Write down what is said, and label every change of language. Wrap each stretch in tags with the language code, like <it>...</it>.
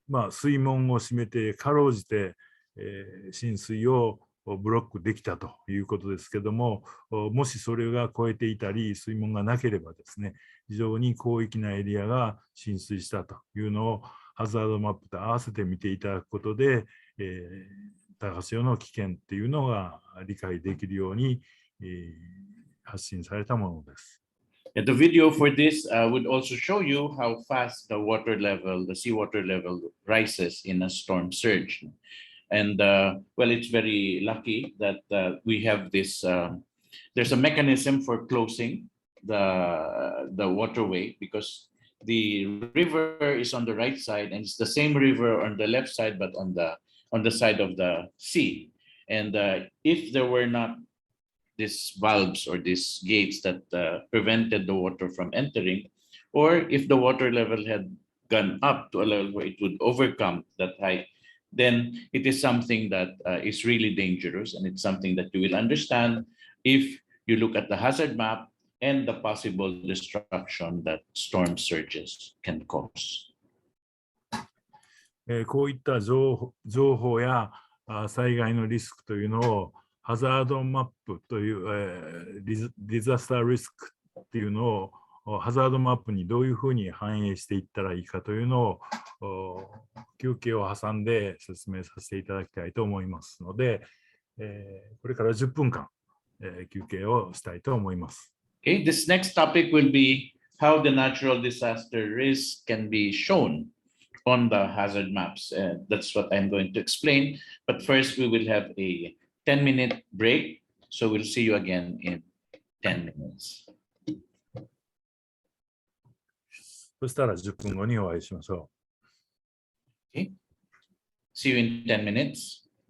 <ja>て、水門を閉めてかろうじて、浸水をブロックできたということですけども、もしそれが超えていたり水門がなければですね、非常に広域なエリアが浸水したというのをハザードマップと合わせて見ていただくことで、高潮の危険っていうのが理解できるように、発信されたものです。</ja> <en>The video for this would also show you how fast the seawater level rises in a storm surge. And well, it's very lucky that we have this, there's a mechanism for closing the waterway, because the river is on the right side and it's the same river on the left side, but on the side of the sea. And if there were not these valves or these gates that prevented the water from entering, or if the water level had gone up to a level where it would overcome that height, then it is something that is really dangerous, and it's something that you will understand if you look at the hazard map and the possible destruction that storm surges can cause.</en> <ja>こういった情報や災害のリスクというのをハザードマップという、ディザスターリスクっていうのをハザードマップにどういうふうに反映していったらいいかというのを休憩を挟んで説明させていただきたいと思いますので、これから10分間、休憩をしたいと思います。</ja> <en>Okay, this next topic will be how the natural disaster risk can be shown on the hazard maps. That's what I'm going to explain. But first, we will have a 10-minute break. So we'll see you again in 10 minutes.</en> <ja>そしたら10分後にお会いしましょう。</ja> <en>Okay. See you in 10 minutes.</en>